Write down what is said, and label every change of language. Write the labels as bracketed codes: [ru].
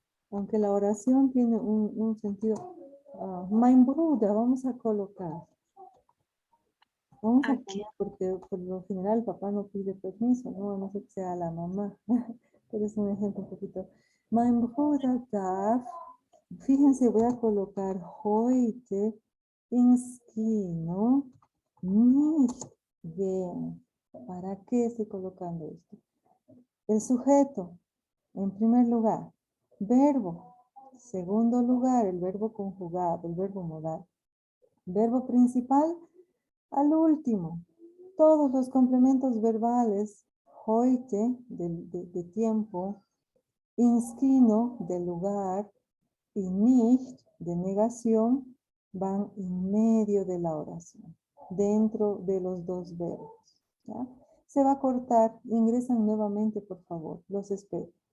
[es] Aunque la oración tiene un sentido. [de] Mein Bruder, [es] vamos a colocar. Vamos a Ok. poner porque por lo general el papá no pide permiso, ¿no? A no ser que sea la mamá. Pero es un ejemplo un poquito. [de] Mein Bruder darf, [es] fíjense, voy a colocar [de] heute ins Kino nicht gehen. [es] ¿Para qué estoy colocando esto? El sujeto, en primer lugar. Verbo, segundo lugar, el verbo conjugado, el verbo modal. Verbo principal, al último. Todos los complementos verbales, heute, de tiempo, ins Kino, de lugar, y nicht, de negación, van en medio de la oración, dentro de los dos verbos. ¿Ya? Se va a cortar, ingresan nuevamente, por favor, los espero.